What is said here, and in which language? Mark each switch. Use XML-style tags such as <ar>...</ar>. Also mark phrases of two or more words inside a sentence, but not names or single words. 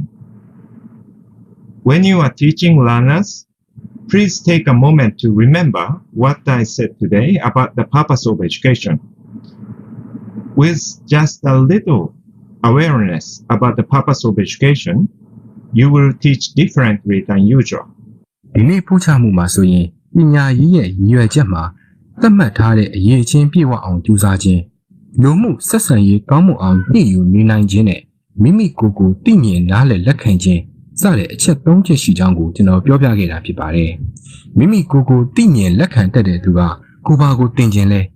<en>When you are teaching learners, please take a moment to remember what I said today about the purpose of education. With just a little awareness about the purpose of education, you will teach differently than usual.</en> <my>ဒီနေ့ပို့ချမှုမှာဆိုရင်ပညာရေးရဲ့ရည်ရွယ်ချက်မှာသတ်မှတ်ထားတဲ့အရေးချင်းပြည့်ဝအောင်ကြိုးစားခြင်းလူမှုဆက်ဆံရေးကောင်းမွန်အောင်ညှိယူနေနိုင်ခြင်းနဲ့မိမိကိုယ်ကိုသိမြင်နားလည်လက်ခံခြင်းစတဲ့အချက်၃ချက်ရှိကြောင်းကိုကျွန်တော်ပြောပြခဲ့တာဖြစ်ပါတယ်။မိမိကိုယ်ကိုသိမြင်လက်ခံတတ်တဲ့သူကကိုယ်ပါကိုသင်ခြင်းလဲ</my>